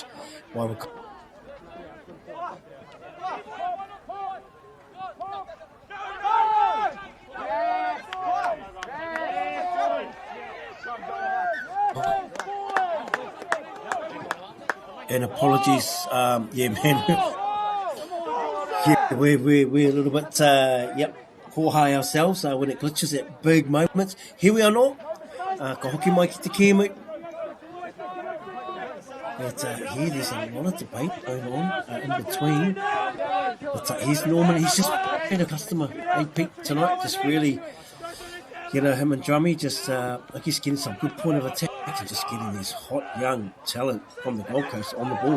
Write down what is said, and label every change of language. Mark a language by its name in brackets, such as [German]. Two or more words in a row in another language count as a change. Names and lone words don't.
[English] While we're and apologies, yeah, man. Yeah, we're a little bit, high ourselves when it glitches at big moments. Here we are now. [Māori] Ka hoki mai ki te kēmu. [English] But there's a lot of debate going on in between. But here's Norman. He's just a customer, Pete, tonight. Just really, you know, him and Drummy just, I guess, getting some good point of attack and just getting this hot young talent from the Gold Coast on the ball.